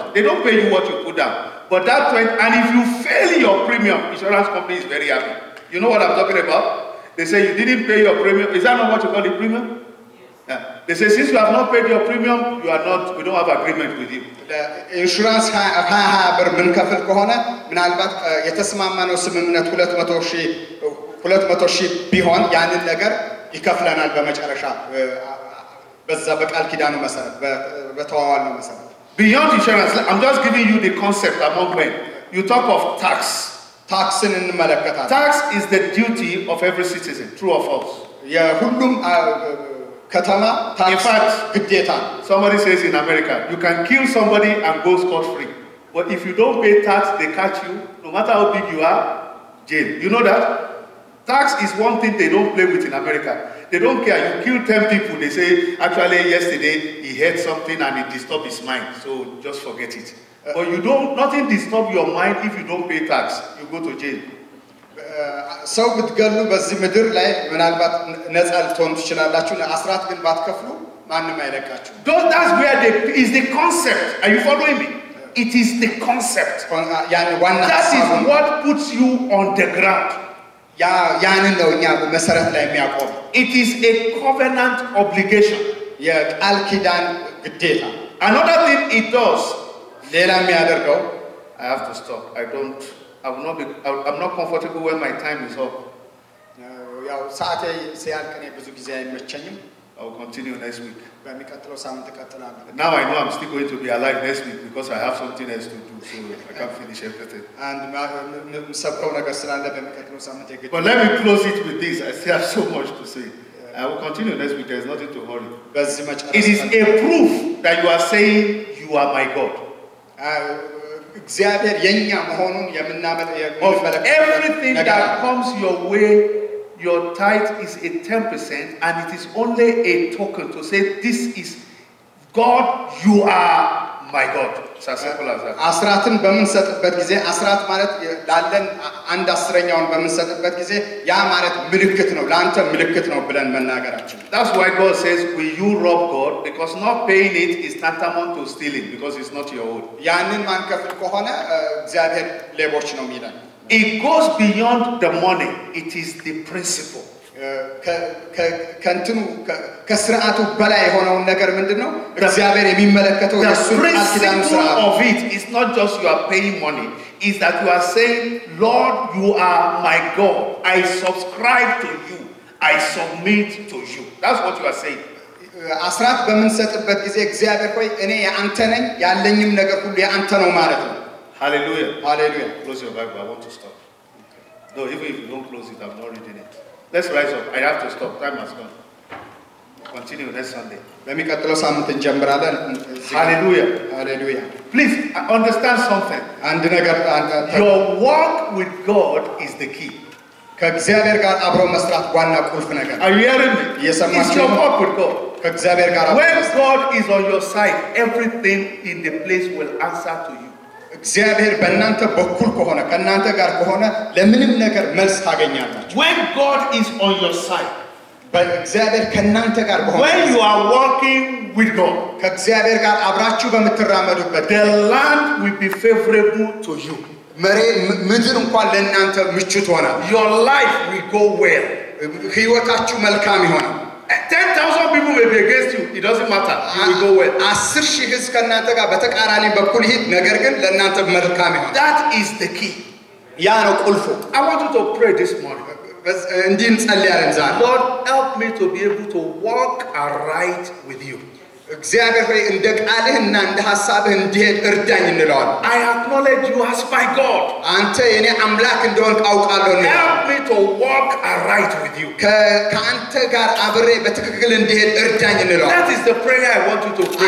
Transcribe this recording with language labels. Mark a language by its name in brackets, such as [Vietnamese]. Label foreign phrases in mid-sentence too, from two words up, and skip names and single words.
[English] They don't pay you what you put down. But that and if you fail your premium, insurance company is very happy. You know what I'm talking about? They say you didn't pay your premium. Is that not what you call the premium? Yes. Yeah. They say since you have not paid your premium, we don't have agreement with you. [Amharic] Insurance ብር ምን ከፍል ከሆነ ምናልባት የተስማማነው ስምምነት 200,000 ቢሆን ያንን ነገር ይከፍለናል በመጨረሻ በዛ በቃል ኪዳኑ መሰረት በተዋዋልነው መሰረት። [English] Beyond insurance, I'm just giving you the concept among men. You talk of tax. [Amharic] ታክስን እንመለከታለን። [English] Tax is the duty of every citizen, true or false? [Amharic] የሁሉም ከተማ ታክስ ግዴታ። [English] Somebody says in America, you can kill somebody and go scot-free. But if you don't pay tax, they catch you, no matter how big you are, jail. You know that? Tax is one thing they don't play with in America. They don't care. You kill 10 people, they say, actually yesterday he heard something and it disturbed his mind, so just forget it. But nothing disturb your mind if you don't pay tax. You go to jail. [Amharic] ሰው ብትገሉ በዚህ ምድር ላይ ምናልባት ነፃ ልትሆኑ ትችላላችሁ። አስራት ግን ባትከፍሉ ማንም አይለቃችሁ። [English] That's where is the concept. Are you following me? It is the concept. That is what puts you on the ground. [Amharic] ያንን ነው እኛ መሰረት ላይ የሚያቆም። [English] It is a covenant obligation. [Amharic] የቃል ኪዳን ግዴታ። [English] Another thing it does, [Amharic] ሌላ የሚያደርገው [English] I have to stop. I'm not comfortable when my time is up. [Amharic] ያው ሰዓቴ ሲያልቅ እኔ ብዙ ጊዜ አይመቸኝም። [English] I will continue next week. [Amharic] በሚቀጥለው ሳምንት እቀጥላለሁ። [English] Now I know I'm still going to be alive next week because I have something else to do, so I can't finish everything. [Amharic] ሰብከው ነገር ስላለ በሚቀጥለው ሳምንት የግድ። [English] But let me close it with this. I still have so much to say. I will continue next week. There's nothing to hurry. It is a proof that you are saying you are my God. [Amharic] እግዚአብሔር የኛ መሆኑን [English] everything that comes your way, your tithe is a 10%, and it is only a token to say, this is God, you are my God. It's as simple as that. [Amharic] አስራትን በምንሰጥበት ጊዜ አስራት ማለት ላለን አንድ አስረኛውን በምንሰጥበት ጊዜ ያ ማለት ምልክት ነው ለአንተ ምልክት ነው ብለን መናገራችን [English] That's why God says will you rob God because not paying it is tantamount to stealing because it's not your own. [Amharic] ያንን ማንከፍል ከሆነ እግዚአብሔር ሌቦች ነው የሚለን [English] It goes beyond the money. It is the principle. [Amharic] ከንትኑ ከስርዓቱ በላይ የሆነውን ነገር ምንድነው እግዚአብሔር የሚመለከተው የሱን አልኪዳኑ ስርዓት [English] of it is not just you are paying money is that you are saying Lord you are my God I subscribe to you I submit to you that's what you are saying [Amharic] አስራት በመንሰጥበት ጊዜ እግዚአብሔር ሆይ እኔ ያንተ ነኝ ያለኝም ነገር ሁሉ ያንተ ነው ማለት ነው [English] hallelujah hallelujah close your Bible I want to stop no even if you don't close it I'm not reading it Let's rise up. I have to stop. Time has gone. Continue next Sunday. [Amharic] በሚቀጥለው ሳምንት እንጀምራለን [English] Hallelujah. Hallelujah. Please understand something. [Amharic] አንድ ነገር [English] Your walk with God is the key. [Amharic] ከእግዚአብሔር ጋር አብሮ መስራት ዋና ቁልፍ ነገር [English] Are you hearing me? It's your walk with God. [Amharic] ከእግዚአብሔር ጋር [English] When God is on your side, everything in the place will answer to you. [Amharic] እግዚአብሔር በእናንተ በኩል ከሆነ ከእናንተ ጋር ከሆነ ለምንም ነገር መልስ ታገኛላችሁ [English] When God is on your side [Amharic] በእግዚአብሔር ከእናንተ ጋር በሆነ [English] when you are walking with God [Amharic] ከእግዚአብሔር ጋር አብራችሁ በመተራመዱበት [English] the land will be favorable to you [Amharic] ምድር እንኳን ለእናንተ ምቹ ትሆናል [English] your life will go well [Amharic] ህይወታችሁ መልካም ይሆናል [English] 10,000 people may be against you it doesn't matter you will go well [Amharic] 10,000 ህዝብ ከእናንተ ጋር በተቃራኒ በኩል ይሄድ ነገር ግን ለእናንተ መልካም ይሆናል [English] that is the key [Amharic] ያ ነው ቁልፉ [English] I want you to pray this morning [Amharic] እንዲህ እንጸልያለን ዛሬ [English] Lord help me to be able to walk aright with you [Amharic] እግዚአብሔር ሆይ እንደ ቃልህና እንደ ሐሳብህ እንዲሄድ እርዳኝ እንለዋለን [English] I acknowledge you as my God [Amharic] አንተ የኔ አምላክ እንደሆንክ አውቃለሁ [English] help me to walk aright with you [Amharic] ከአንተ ጋር አብሬ በትክክል እንዲሄድ እርዳኝ እንለዋለን [English] that is the prayer I want you to pray